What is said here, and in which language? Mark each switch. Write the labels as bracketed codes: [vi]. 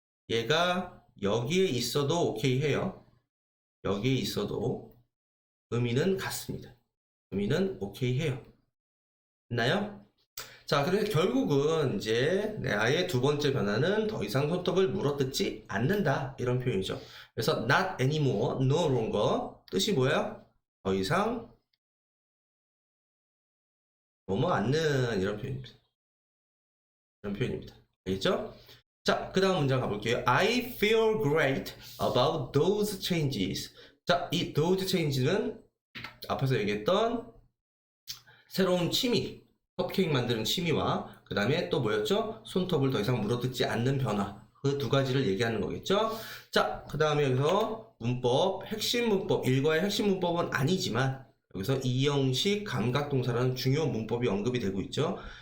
[ko] 얘가 여기에 있어도 오케이 해요. 여기에 있어도 의미는 같습니다. 의미는 오케이 해요. 됐나요? 자, 그래서 결국은 이제 나의 두 번째 변화는 더 이상 손톱을 물어뜯지 않는다 이런 표현이죠. 그래서 [en] not anymore, no longer [ko] 뜻이 뭐예요? 더 이상 뭐뭐 않는 이런 표현입니다. 이런 표현입니다. 알겠죠? 자, 그 다음 문장 가볼게요. [en] I feel great about those changes. [ko] 자, 이 those changes는 앞에서 얘기했던 새로운 취미, 컵케이크 만드는 취미와 그 다음에 또 뭐였죠? 손톱을 더 이상 물어뜯지 않는 변화. 그 두 가지를 얘기하는 거겠죠? 자, 그 다음에 여기서 문법, 핵심 문법, 일과의 핵심 문법은 아니지만 여기서 이형식 감각동사라는 중요 문법이 언급이 되고 있죠.